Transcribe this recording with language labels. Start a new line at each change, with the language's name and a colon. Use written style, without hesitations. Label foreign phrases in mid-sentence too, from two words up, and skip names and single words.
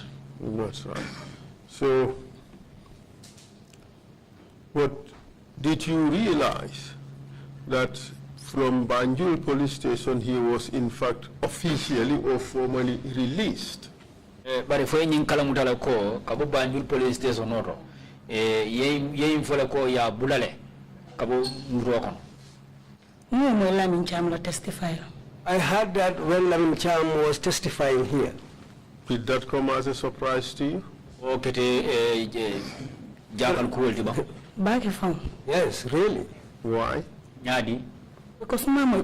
English: That's right. So, what did you realize that from Banjul police station he was in fact officially or formally released? But if any
Mandingo: kalamutala ko kabo
English: Banjul police station
Mandingo: oro ye fola ko ya bulale kabo murokon.
English: No, my Lamin Cham testify. I heard that when Lamin Cham was testifying here. Did that come as a surprise to you? Back from. Yes, really. Why? Because Mama